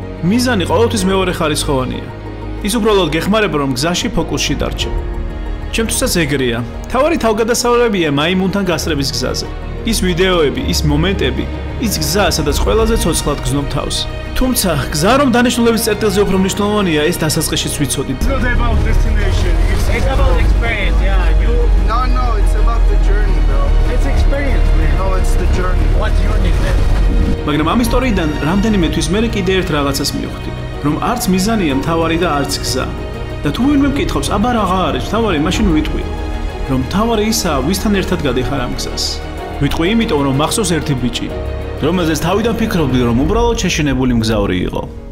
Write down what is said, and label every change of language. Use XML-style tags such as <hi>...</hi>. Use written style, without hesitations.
<ka>მიზანი ყოველთვის მეორე ხარისხოვანია. ის უბრალოდ გეხმარება, რომ გზაში ფოკუსში დარჩე. ჩემთვისაც ეგრეა. თავარი თავგადასავლებია მაიმუნთან გასწრების გზაზე. ის ვიდეოები, ის მომენტები, ის გზა, სადაც ყველაზე ცოცხლად გზნობ თავს. თუმცა, გზა რომ დანიშნულების წერტილზე უფრო მნიშვნელოვანია, ეს დასაწყისშიც ვიცოდით.</ka> <en>It's not about destination. It's about experience, yeah. No, it's about the journey, bro. It's experience, man. No, it's the journey. What's your nickname?</en> <ka>მაგრამ ამ ისტორიიდან რამდენიმე თვის მერე კიდე ერთ რაღაცას მივხვდი, რომ არც მიზანია მთავარი და არც გზა. და თუ ვინმე მკითხავს, აბა რაღა არის მთავარი, მაშინ ვიტყვი, რომ მთავარი ისაა, ვისთან ერთად გადიხარ ამ გზას. ვიტყვი იმიტომ, რომ მახსოვს ერთი ბიჭი, რომელზეც თავიდან ფიქრობდი, რომ უბრალოდ შეშინებული მგზავრი იყო.</ka>